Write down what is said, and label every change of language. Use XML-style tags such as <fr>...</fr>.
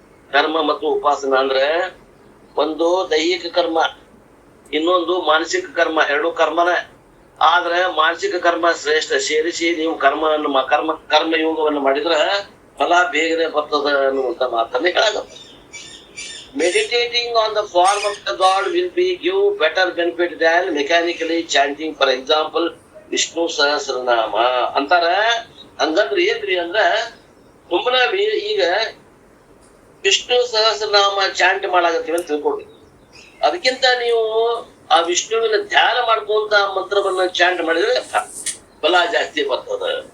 <kn>ಕರ್ಮ ಮತ್ತು ಉಪಾಸನ ಅಂದ್ರೆ ಒಂದು ದೈಹಿಕ ಕರ್ಮ, ಇನ್ನೊಂದು ಮಾನಸಿಕ ಕರ್ಮ, 2 ಕರ್ಮನ. ಆದ್ರೆ ಮಾನಸಿಕ ಕರ್ಮ ಶ್ರೇಷ್ಠ. ಸೇರಿಸಿ ನೀವು ಕರ್ಮಯೋಗವನ್ನು ಮಾಡಿದ್ರೆ ಫಲ ಬೇಗನೆ ಬರ್ತದ ಅನ್ನುವಂತ ಮಾತನ್ನ ಹೇಳಾಗತ್ತ.</kn> <en>Meditating on the form of the God will be give better benefit than mechanically chanting, for example, Vishnu Sahasranama ಅಂತಾರ.</en> <kn>ಹಂಗಂದ್ರೆ ಏನ್ರಿ ಅಂದ್ರ ಸುಮ್ಮನೆ ಈಗ ವಿಷ್ಣು ಸಹಸ್ರನಾಮ ಚಾಂಟ್ ಮಾಡಾಕತ್ತೀವಿ ಅಂತ ತಿಳ್ಕೊಡ್ರಿ. ಅದಕ್ಕಿಂತ ನೀವು ಆ ವಿಷ್ಣುವಿನ ಧ್ಯಾನ ಮಾಡ್ಕೊಂತ ಮಂತ್ರವನ್ನ ಚಾಂಟ್ ಮಾಡಿದ್ರೆ ಫಲ ಜಾಸ್ತಿ ಬರ್ತದ.</kn>